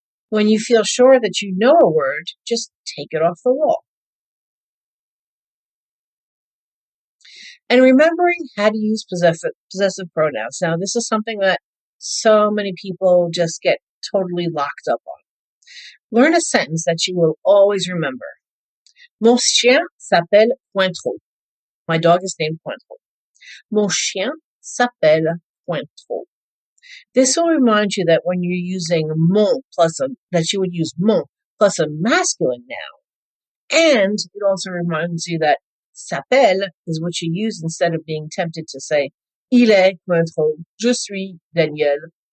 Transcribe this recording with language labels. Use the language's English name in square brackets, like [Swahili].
[English] When you feel sure that you know a word, just take it off the wall. And remembering how to use possessive pronouns. Now, this is something that so many people just get totally locked up on. Learn a sentence that you will always remember. [French] Mon chien s'appelle Pointreau. [English] My dog is named Pointreau. [French] Mon chien s'appelle Pointreau. [English] This will remind you that when you're using mon that you would use mon plus a masculine noun. And it also reminds you that s'appelle is what you use instead of being tempted to say, il est Pointreau, je suis Daniel.